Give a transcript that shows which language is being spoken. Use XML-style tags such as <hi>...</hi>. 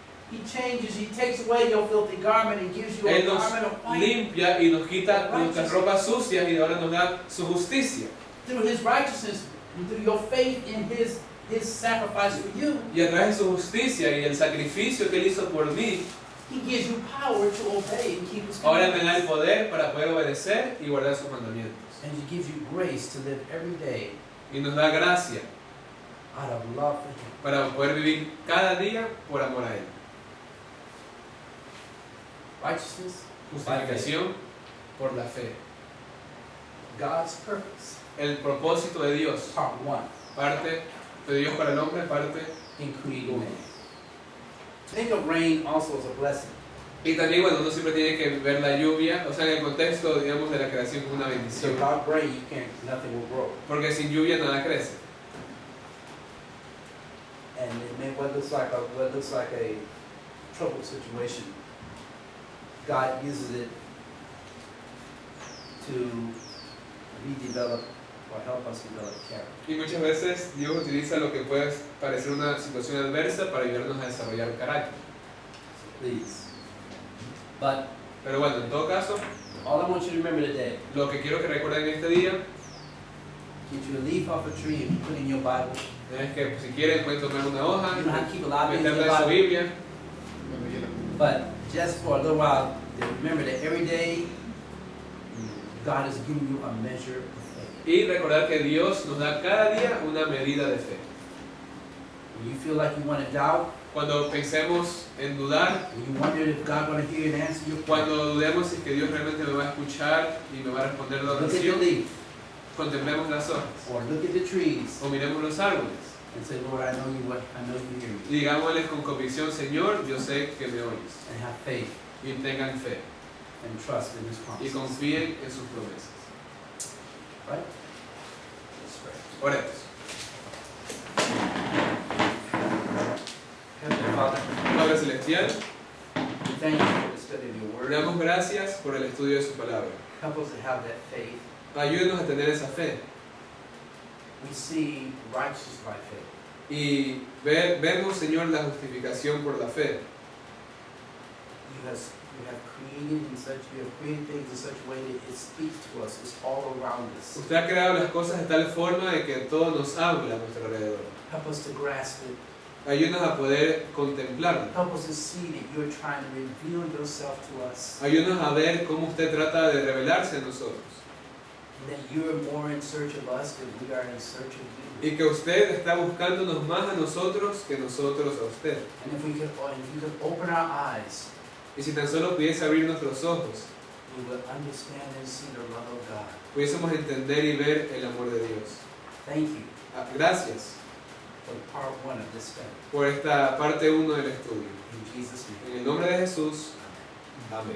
<en>He changes, He takes away your filthy garment and gives you a</en> <es>Él nos</es> <en>garment of white.</en> <es>limpia y nos quita nuestras ropas sucias y ahora nos da su justicia.</es> <en>Through His righteousness, and through your faith in His sacrifice for you,</en> <es>Y a través de su justicia y el sacrificio que Él hizo por mí,</es> <en>He gives you power to obey and keep His</en> <es>ahora me da el</es> <en>commandments.</en> <es>poder para poder obedecer y guardar sus mandamientos.</es> <en>And He gives you grace to live every day</en> <es>Y nos da gracia</es> <en>out of love for Him.</en> <es>para poder vivir cada día por amor a Él.</es> <en>Righteousness,</en> <es>Justificación por la fe.</es> <en>God's purpose.</en> <es>El propósito de Dios.</es> <en>Part 1.</en> <es>Parte de Dios para el hombre, parte.</es> <en>In creating man. Think of rain also as a blessing.</en> <es>Y también, bueno, uno siempre tiene que ver la lluvia, o sea, en el contexto, digamos, de la creación como una</es> <en>So</en> <es>bendición.</es> <en>without rain, nothing will grow.</en> <es>Porque sin lluvia nada crece.</es> <en>And it may, what looks like a troubled situation, God uses it to redevelop or help us develop character.</en> <es>Y muchas veces Dios utiliza lo que puede parecer una situación adversa para ayudarnos a desarrollar carácter.</es> <en>Please. But</en> <es>Pero bueno, en todo caso,</es> <en>all I want you to remember today,</en> <es>lo que quiero que recuerden este día</es> <en>get you a leaf off a tree and put it in your Bible.</en> <es>es que si quieren pueden tomar una hoja,</es> <en>You don't have to keep a lot of things in</en> <es>meterla</es> <en>your</en> <es>en su</es> <en>Bible.</en> <es>Biblia,</es> <en>But just for a little while, remember that every day, God is giving you a measure of faith.</en> <es>y recordar que Dios nos da cada día una medida de fe.</es> <en>When you feel like you want to doubt,</en> <es>Cuando pensemos en dudar,</es> <en>when you wonder if God going to hear and answer your prayer,</en> <es>cuando dudemos si es que Dios realmente me va a escuchar y me va a responder la</es> <en>look at the</en> <es>oración,</es> <en>leaf</en> <es>contemplemos las hojas</es> <en>or look at the trees</en> <es>o miremos los árboles</es> <en>and say, Lord, I know you hear me.</en> <es>y digámosles con convicción, Señor, yo sé que me oyes,</es> <en>And have faith</en> <es>y tengan fe</es> <en>and trust in His</en> <es>y</es> <en>promises.</en> <es>confíen en sus promesas.</es> <en>Right? Let's pray.</en> <es>Oremos.</es> <en>Heavenly Father,</en> <es>Padre Celestial,</es> <en>we thank you for the study of your word.</en> <es>damos gracias por el estudio de su palabra.</es> <en>Help us to have that faith.</en> <es>Ayúdenos a tener esa fe</es> <en>We see righteousness by faith.</en> <es>y vemos, Señor, la justificación por la fe.</es> <en>You have created things in such a way that it speaks to us. It's all around us.</en> <es>Usted ha creado las cosas de tal forma de que todo nos habla a nuestro alrededor.</es> <en>Help us to grasp it.</en> <es>Ayúdanos a poder contemplarlo.</es> <en>Help us to see that you're trying to reveal yourself to us.</en> <es>Ayúdanos a ver cómo usted trata de revelarse a nosotros.</es> <en>And that you're more in search of us than we are in search of you.</en> <es>Y que usted está buscándonos más a nosotros que nosotros a usted.</es> <en>And if you could open our eyes</en> <es>Y si tan solo pudiese abrir nuestros ojos</es> <en>we will understand and see the love of God.</en> <es>pudiésemos entender y ver el amor de Dios.</es> <en>Thank you</en> <es>Ah, gracias</es> <en>for part 1 of this study.</en> <es>por esta parte 1 del estudio.</es> <en>In Jesus' name.</en> <es>En el nombre de Jesús, amén.</es>